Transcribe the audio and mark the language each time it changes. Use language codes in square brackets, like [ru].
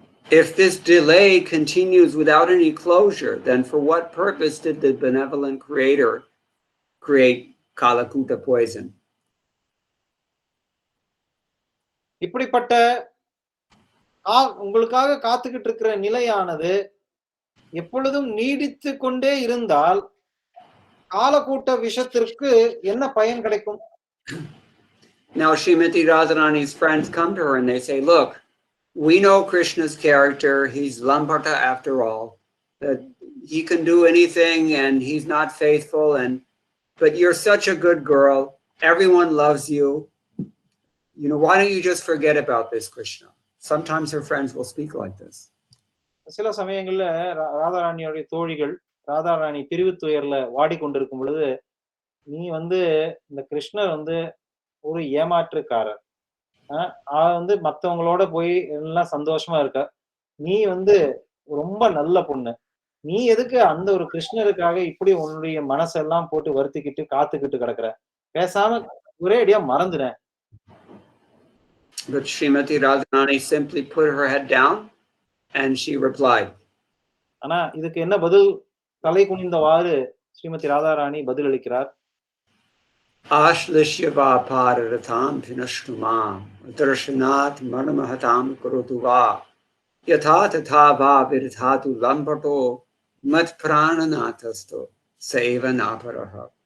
[en] If this delay continues without any closure, then for what purpose did the benevolent creator create Kalakuta poison? [ta] இப்படிப்பட்ட உங்களுக்காக காத்துக்கிட்டு இருக்கிற நிலையானது எப்பொழுதும் நீடித்து கொண்டே இருந்தால் காலக்கூட்ட விஷத்திற்கு என்ன பயன் கிடைக்கும்? [en] Now Srimati Radharani's friends come to her and they say, look, we know Krishna's character, he's Lamparta after all, that he can do anything and he's not faithful, but you're such a good girl, everyone loves you, why don't you just forget about this Krishna? Sometimes her friends will speak like this. [ta] சில சமயங்கள்ல ராதாராணியோட தோழிகள் ராதாராணி பிரிவு துயர்ல வாடிக்கொண்டிருக்கும் பொழுது, நீ இந்த கிருஷ்ணர் ஒரு ஏமாற்றுக்காரர், மத்தவங்களோட போய் எல்லாம் சந்தோஷமா இருக்க, நீ ரொம்ப நல்ல பொண்ணு, நீ எதுக்கு அந்த ஒரு கிருஷ்ணருக்காக இப்படி உன்னுடைய மனசெல்லாம் போட்டு வருத்திக்கிட்டு காத்துக்கிட்டு கிடக்குற, பேசாம ஒரே அடியா மறந்துட. [en] But Srimati Radharani simply put her head down and she replied. [ta] ஆனா இதுக்கு என்ன பதில்? தலை குனிந்தவாறு ஸ்ரீமதி ராதாராணி பதில் அளிக்கிறார். [sa] Ashlishyava pararatham vinashtumam darshanat manamahatam kurutuva yatha tatha va virdhatu lambato mat prananatasto saiva naparaha.